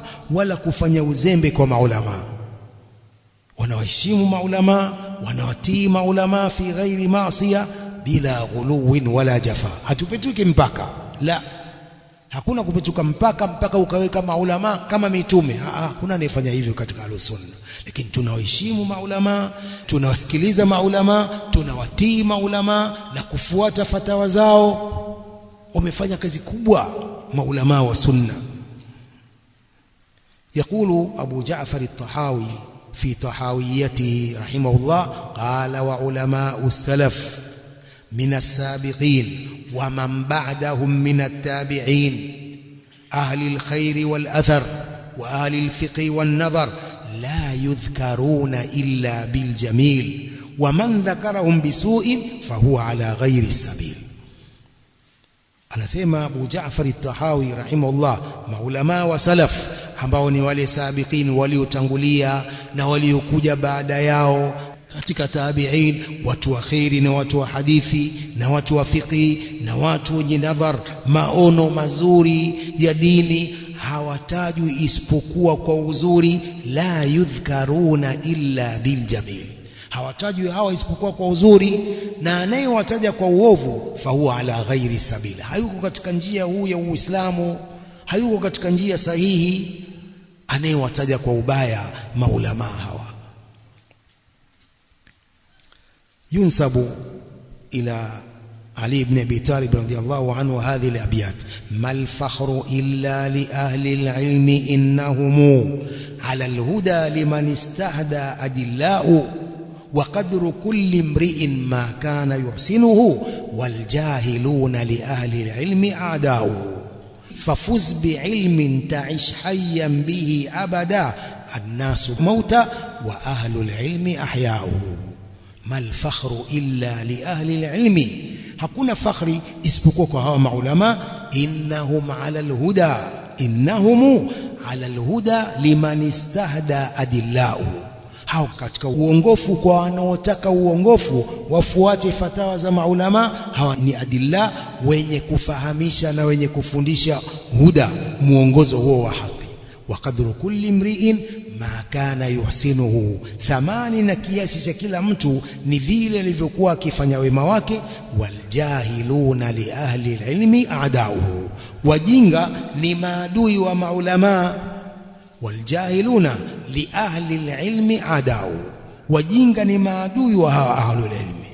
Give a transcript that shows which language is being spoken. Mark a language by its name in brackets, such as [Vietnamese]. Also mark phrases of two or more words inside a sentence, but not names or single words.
[Swahili] wala kufanya uzembe kwa maulama wanawaheshimu maulama wanawatii maulama [Arabic] في غير معصية بلا غلو ولا جفاء [Swahili] hatupetuki mpaka la hakuna kupetuka mpaka ukaweka maulama kama mitume hakuna anayefanya hivyo katika al-sunna lakini tunawaheshimu maulama tunawasikiliza maulama tunawatii maulama na kufuata fatawa zao wamefanya kazi kubwa maulama wa sunna [Arabic] يقول أبو جعفر الطحاوي في طحاويته رحمه الله قال وعلماء السلف من السابقين ومن بعدهم من التابعين أهل الخير والأثر وأهل الفقه والنظر لا يذكرون إلا بالجميل ومن ذكرهم بسوء فهو على غير السبيل [Swahili] anasema Abu Ja'far al-Tahawi rahimahullah maulama wa salaf ambao ni wale sabiqin waliotangulia na waliokuja baada yao katika tabi'in watu wa khairi na watu wa hadithi na watu wa fiqh na watu wenye nadhar maono mazuri ya dini hawatajwi isipokuwa kwa uzuri [Arabic] لا يذكرون إلا بالجميل [Swahili] hawatajwi hawa isipokuwa kwa uzuri na anayewataja kwa uovu [Arabic] فهو على غير السبيل [Swahili] hayuko katika njia huu ya Uislamu hayuko katika njia sahihi anayewataja kwa ubaya maulama hawa. [Arabic] ينسب إلى علي بن أبي طالب رضي الله عنه هذه الأبيات ما الفخر إلا لأهل العلم إنهم على الهدى لمن استهدى أدلاء وقدر كل امرئ ما كان يحسنه والجاهلون لأهل العلم أعداء ففز بعلم تعش حيا به أبدا الناس موتى وأهل العلم أحياء. ما الفخر إلا لأهل العلم, [Swahili] hakuna fakhri isipokuwa kwa hawa maulama. [Arabic] إنهم على الهدى إنهم على الهدى لمن استهدى أدلاء, [Swahili] hao katika uongofu kwa wanaotaka uongofu wafuate fatawa za maulama. Hawa ni adilla, wenye kufahamisha na wenye kufundisha huda, muongozo huo wa haki. [Arabic] وقدر كل امرئ ما كان يحسنه, [Swahili] thamani na kiasi cha kila mtu ni vile alivyokuwa akifanya wema wake. [Arabic] والجاهلون لأهل العلم أعداؤه, [Swahili] wajinga ni maadui wa maulama. [Arabic] والجاهلون لأهل العلم أعداء, [Swahili] wajinga ni maadui wa hawa [Arabic] أهل العلم.